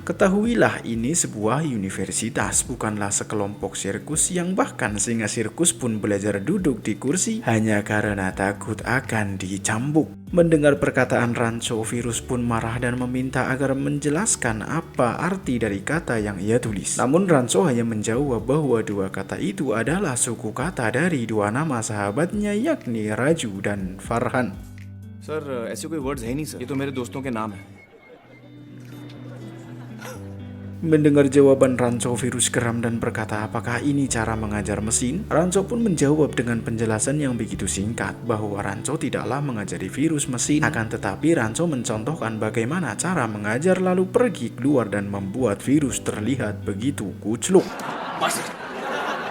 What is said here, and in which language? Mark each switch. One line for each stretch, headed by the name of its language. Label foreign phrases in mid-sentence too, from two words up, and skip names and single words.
Indonesian: Ketahuilah, ini sebuah universitas, bukanlah sekelompok sirkus yang bahkan singa sirkus pun belajar duduk di kursi hanya karena takut akan dicambuk. Mendengar perkataan Ranco, Virus pun marah dan meminta agar menjelaskan apa arti dari kata yang ia tulis. Namun Ranco hanya menjawab bahwa 2 kata itu adalah suku kata dari 2 nama sahabatnya, yakni Raju dan Farhan.
Hindi: सर ऐसे कोई वर्ड्स है नहीं सर, ये तो मेरे दोस्तों के नाम है.
Indonesian: Mendengar jawaban Ranco, Virus geram dan berkata, apakah ini cara mengajar mesin? Ranco pun menjawab dengan penjelasan yang begitu singkat bahwa Ranco tidaklah mengajari Virus mesin, akan tetapi Ranco mencontohkan bagaimana cara mengajar lalu pergi keluar dan membuat Virus terlihat begitu kucluk.